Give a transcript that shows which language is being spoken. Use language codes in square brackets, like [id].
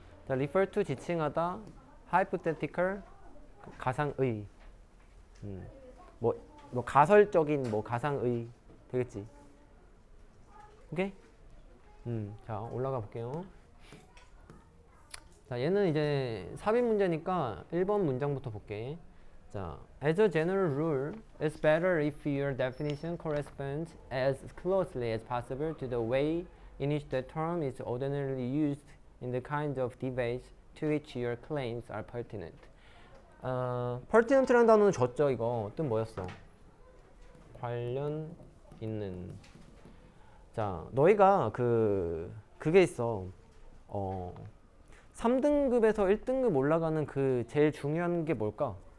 [ko] 자, refer to 지칭하다, hypothetical 가상의. 뭐 가설적인 뭐 가상의 되겠지. 오케이? 자, 올라가 볼게요. 자, 얘는 이제 삽입 문제니까 1번 문장부터 볼게. [en] 자, as a general rule, it's better if your definition corresponds as closely as possible to the way in which the term is ordinarily used in the kinds of debates to which your claims are pertinent. [ko] pertinent라는 단어는 줬죠, 이거. 뜻 뭐였어? 관련 있는. 자, 너희가 그게 있어. 3등급에서 1등급 올라가는 그 제일 중요한 게 뭘까?